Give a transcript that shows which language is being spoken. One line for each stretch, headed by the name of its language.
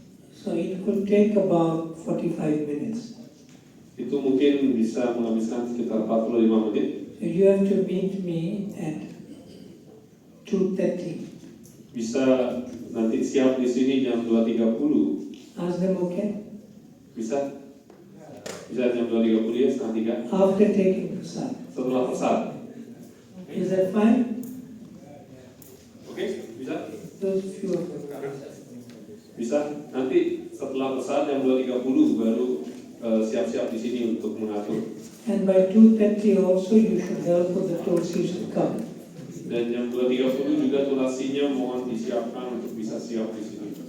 English: So it could take about 45 minutes.
Indonesian: Itu mungkin bisa menghabiskan sekitar 45 menit.
English: So you have to meet me at 2:30.
Indonesian: Bisa nanti siap di sini jam 2.30.
English: Ask them okay?
Indonesian: Bisa? Bisa jam 2.30 ya, setengah 3.
English: After taking Prasad.
Indonesian: Setelah persat.
English: Is that fine?
Indonesian: Oke, bisa?
English: Those few of them.
Indonesian: Bisa. Nanti setelah persat jam 2.30 baru siap-siap di sini untuk mengatur.
English: And by 2:30 also you should help with the Tulsis to come.
Indonesian: Dan jam 2.30 juga tulasinya mohon disiapkan untuk bisa siap di sini.